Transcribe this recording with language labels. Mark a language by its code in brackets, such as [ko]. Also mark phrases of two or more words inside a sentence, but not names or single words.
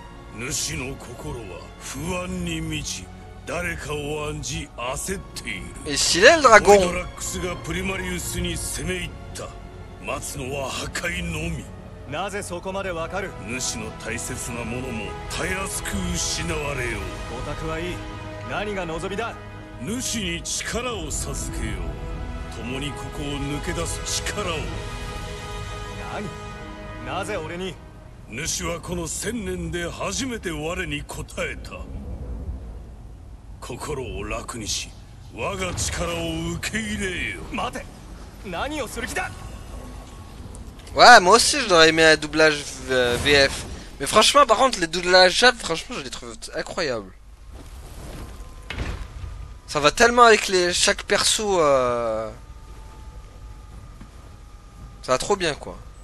[ja] 主の心は不安に満ち誰かを案じ焦っている。 [fr] Et stylé le ボイ dragon. [ja] ドラックスがプリマリウスに攻め入った。待つのは破壊のみ。なぜそこまでわかる？主の大切なものもたやすく失われよう。オタクはいい。何が望みだ？主に力を授けよう。共にここを抜け出す力を。何？なぜ俺に？主はこの1000年で初めて我に応えた。心を楽にし我が力を受け入れよ。待て！何をする気だ？ [fr] Ouais, moi aussi je dois aimer un doublage VF. Mais franchement, par contre, les doublages Jap, franchement, je les trouve incroyables. Ça va tellement avec chaque perso. Ça va trop bien, quoi.